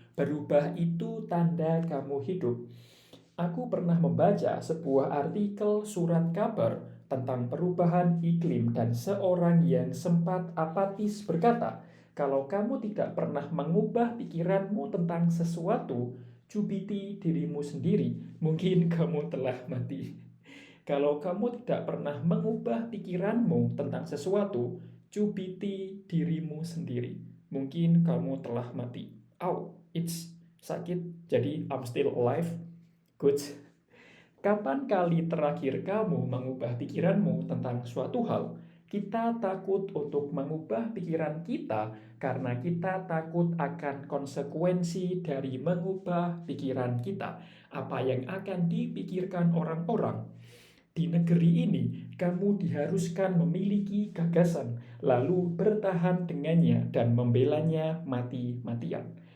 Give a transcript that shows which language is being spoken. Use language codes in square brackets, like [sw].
[id] Berubah itu tanda kamu hidup. Aku pernah membaca sebuah artikel surat kabar tentang perubahan iklim dan seorang yang sempat apatis berkata, kalau kamu tidak pernah mengubah pikiranmu tentang sesuatu, cubiti dirimu sendiri, mungkin kamu telah mati. Kalau kamu tidak pernah mengubah pikiranmu tentang sesuatu, cubiti dirimu sendiri. Mungkin kamu telah mati. [en] Ow, it's [id] sakit, jadi [en] I'm still alive. Good. [id] Kapan kali terakhir kamu mengubah pikiranmu tentang suatu hal? Kita takut untuk mengubah pikiran kita karena kita takut akan konsekuensi dari mengubah pikiran kita. Apa yang akan dipikirkan orang-orang? Di negeri ini, kamu diharuskan memiliki gagasan, lalu bertahan dengannya dan membelanya mati-matian.